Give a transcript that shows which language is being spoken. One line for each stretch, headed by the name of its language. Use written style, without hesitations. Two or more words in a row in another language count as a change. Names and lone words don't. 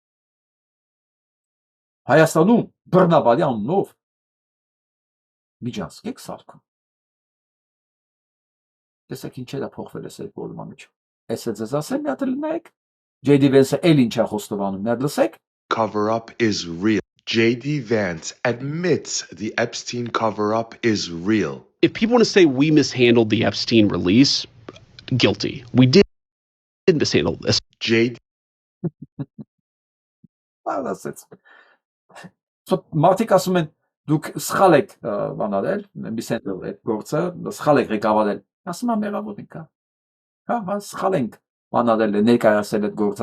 Armenian: Հայաստանում բռնաբարի անունով միջանցք եք սարքում։ Տեսեք ինչեր է փոխվել այս երկու մեջ։ Այս է ձեզ ասել, մի հատ լնայեք։ J.D. Vance-ը էլ ինչ է խոստովանում, մի հատ լսեք։
English: Cover-up is real. J.D. Vance admits the Epstein cover-up is real. If people want to say we mishandled the Epstein release, guilty. We did mishandle this.
Armenian: J.D. Ասեց։ Մարդիկ ասում են դուք սխալ եք բանարել, միսենդել այդ գործը, սխալ եք ղեկավարել։ Ասում եմ մեղավոր ենք, հա, սխալ ենք բանարել, ներկայացել այդ գործը,